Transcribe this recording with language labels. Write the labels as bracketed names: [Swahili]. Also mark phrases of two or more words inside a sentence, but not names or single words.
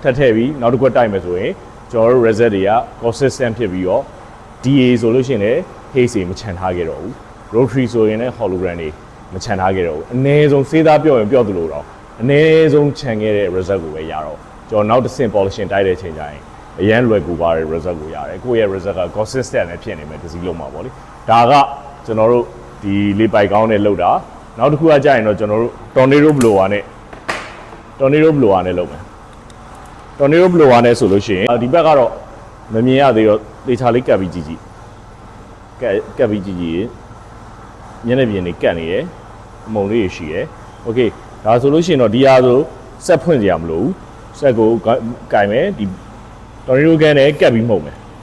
[Burmese] ပ်ထည့်ပြီးနောက်တစ်ခွက်တိုက်မယ်ဆိုရင်ကျွန်တော်တို့ reset တွေက consistent ဖြစ်ပြီးတော့ DA ဆိုလို့ရှိရင်လည်း haze တွေမချန်ထားခဲ့တော့ဘူး rotary ဆိုရင်လည်း hologram တွေမချန်ထားခဲ့တော့ဘူးအနည်းဆုံးစေးသားပြောရင်ပြောသလိုတော့အနည်းဆုံးချန်ခဲ့တဲ့ result ကိုပဲရတော့ကျွန်တော်နောက်တစ်ဆင့် polishing တိုက်တဲ့အချိန်ကျရင်အရန်လွယ်ကူပါတဲ့ result ကိုရတယ်ကိုယ့်ရဲ့ result က consistent နဲ့ဖြစ်နေမယ်တစ်စီးလုံးမှာပေါ့လေဒါကကျွန်တော်တို့ဒီလေးပိုက်ကောင်းနဲ့လုပ်တာနောက်တစ်ခုကကြာရင်တော့ကျွန်တော်တို့ [English] tornado blower [Burmese] နဲ့ လုပ်မယ် [English] tornado blower [Burmese] နဲ့ဆိုလို့ရှိရင်ဒီဘက်ကတော့မမြင်ရသေးတော့သေချာလေးကပ်ပြီးကြည့်ကပ်ပြီးကြည့်မျက်နှာပြင်တွေကပ်နေတယ်အမုံလေးရှိတယ် okay ဒါဆိုလို့ရှိရင်တော့ဒီအားဆိုဆက်ဖွင့်ကြရမလို့ဆက်ကိုကင်မယ်ဒီ [English] tornado gun [Burmese] နဲ့ကပ်ပြီးမှုတ်မယ်